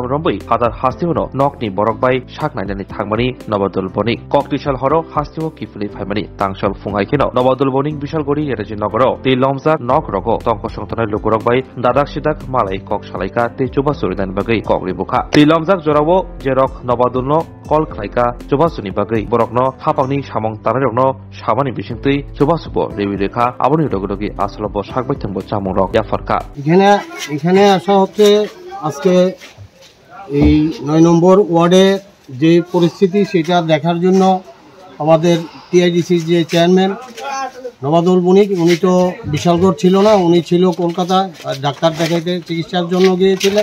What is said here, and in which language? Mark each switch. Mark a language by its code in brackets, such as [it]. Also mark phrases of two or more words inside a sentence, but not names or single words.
[trp] romboi Hatar hasimono nokni borokbai saknainani thangmani Nobadul Bonik koktisal horo hasi hoki filei phaimani tangsal fungai keno Nobadul Bonik bishalgori Yeraji nogoro tilomjak nok rogo tongko songtonai lukurokbai dadak sidak malai kok salaika te chuba suridan bagai kokri bukha tilomjak jorawo jerok Nobadul no kol khlaika chuba suni bagai borokno hapangni samong tanarokno sabani bisingtui chuba subo rewi rekha aboni rogodogi aslobo sakbai thangbo chamurok yafarka [bn] এখানে আসা হচ্ছে আজকে এই ৯ নম্বর ওয়ার্ডে যে পরিস্থিতি সেটা দেখার জন্য আমাদের টিআইডিসির যে চেয়ারম্যান নবাদুল বণিক উনি তো বিশালগড় ছিল না, উনি ছিল কলকাতা ডাক্তার দেখাইতে চিকিৎসার জন্য গিয়েছিলেন।